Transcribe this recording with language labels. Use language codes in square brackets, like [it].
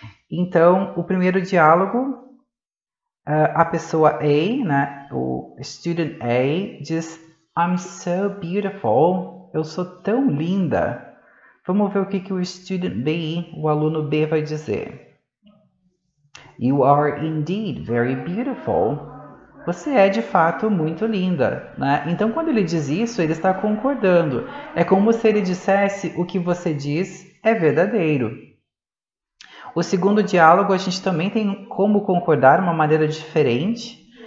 [pt] Então, o primeiro diálogo, a pessoa A, né, o student A, diz [en] I'm so beautiful, [pt] eu sou tão linda. Vamos ver o que o student B, o aluno B, vai dizer. [en] You are indeed very beautiful. [pt] Você é de fato muito linda, né? Então, quando ele diz isso, ele está concordando. É como se ele dissesse o que você diz é verdadeiro. O segundo diálogo, a gente também tem como concordar de uma maneira diferente.